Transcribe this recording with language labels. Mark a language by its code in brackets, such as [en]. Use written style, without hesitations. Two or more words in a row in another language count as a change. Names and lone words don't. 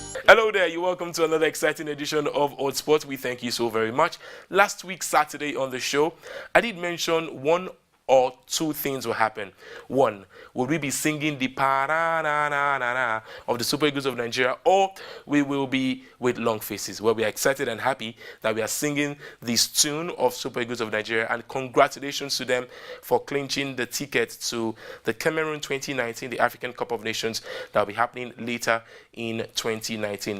[en] Hello there, you're welcome to another exciting edition of HotSports. We thank you so very much. Last week, Saturday on the show, I did mention one or two things will happen. One, will we be singing the pa-na-na-na-na-na of the Super Eagles of Nigeria, or we will be with long faces? Well, we are excited and happy that we are singing this tune of Super Eagles of Nigeria, and congratulations to them for clinching the ticket to the Cameroon 2019, the African Cup of Nations, that will be happening later in 2019.